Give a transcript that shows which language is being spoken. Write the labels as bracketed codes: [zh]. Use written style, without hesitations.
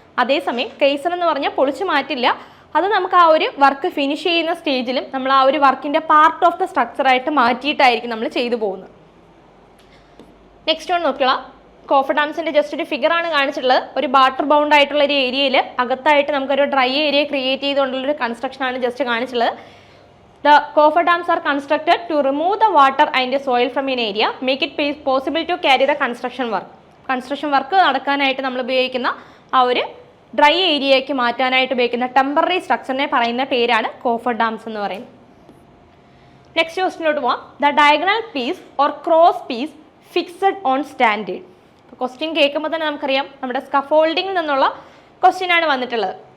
[ml] അതേസമയം കേസൺ എന്ന് പറഞ്ഞാൽ പൊളിച്ച് മാറ്റില്ല. അത് നമുക്ക് ആ ഒരു വർക്ക് ഫിനിഷ് ചെയ്യുന്ന സ്റ്റേജിലും നമ്മൾ ആ ഒരു വർക്കിൻ്റെ പാർട്ട് ഓഫ് ദ സ്ട്രക്ചറായിട്ട് മാറ്റിയിട്ടായിരിക്കും നമ്മൾ ചെയ്തു പോകുന്നത്. നെക്സ്റ്റ് വൺ നോക്കിയാൽ കോഫർ ഡാംസിൻ്റെ ജസ്റ്റ് ഒരു ഫിഗറാണ് കാണിച്ചിട്ടുള്ളത്. ഒരു വാട്ടർ ബൗണ്ട് ആയിട്ടുള്ള ഒരു ഏരിയയിൽ അകത്തായിട്ട് നമുക്കൊരു ഡ്രൈ ഏരിയ ക്രിയേറ്റ് ചെയ്തുകൊണ്ടുള്ളൊരു കൺസ്ട്രക്ഷനാണ് ജസ്റ്റ് കാണിച്ചിട്ടുള്ളത്. [en] The coffer dams are constructed to remove the water and the soil from an area, make it possible to carry the construction work. [ml] Construction work നടക്കാനായിട്ട് നമ്മൾ ഉപയോഗിക്കുന്ന ആ ഒരു ഡ്രൈ ഏരിയയ്ക്ക് മാറ്റാനായിട്ട് ഉപയോഗിക്കുന്ന ടെമ്പററി സ്ട്രക്ചറിനെ പറയുന്ന പേരാണ് കോഫർ ഡാംസ് എന്ന് പറയുന്നത്. നെക്സ്റ്റ് ക്വസ്റ്റിനോട്ട് പോവാം. [en] The diagonal piece or cross piece fixed on standard. [ml] Question കേൾക്കുമ്പോൾ തന്നെ നമുക്കറിയാം നമ്മുടെ സ്കഫോൾഡിങ്ങിൽ നിന്നുള്ള ക്വസ്റ്റ്യൻ ആണ് വന്നിട്ടുള്ളത്.